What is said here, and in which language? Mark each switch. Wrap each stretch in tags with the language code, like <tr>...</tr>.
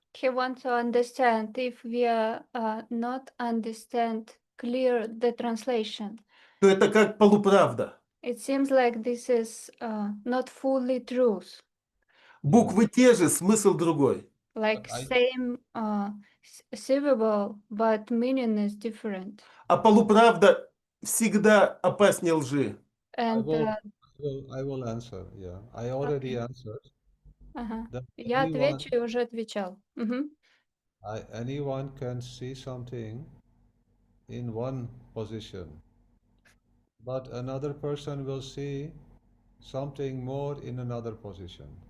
<en>He wants to understand if we are not understand clear the translation.</en> <ru>то это как полуправда.</ru> <en>It seems like this is not fully truth.</en> <ru>Буквы те же, смысл другой.</ru> <en>Like same syllable, but meaning is different.</en> <ru>А полуправда всегда опаснее лжи.</ru> <en>And I will answer. Yeah, I already answered. That</en> <ru>я отвечу и уже отвечал.</ru> <en>Anyone can see something in one position, but another person will see something more in another position.</en>